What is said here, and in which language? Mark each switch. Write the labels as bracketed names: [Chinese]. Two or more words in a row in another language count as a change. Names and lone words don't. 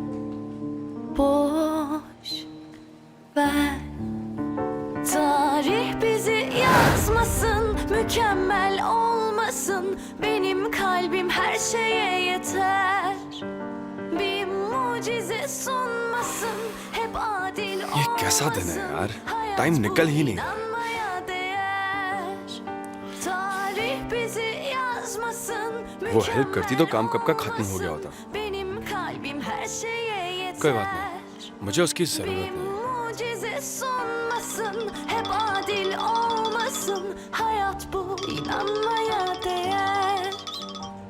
[Turkish] Boş ver. Tarih bizi yazmasın, mükemmel olmasın. Benim kalbim her şeye yeter. Bir mucize sunmasın, hep adil olmasın. [Hindi] ये कैसा दिन है यार, टाइम निकल ही नहीं रहा। वो हेल्प करती तो काम कब का खत्म हो गया होता। कोई बात नहीं, मुझे उसकी जरूरत नहीं है।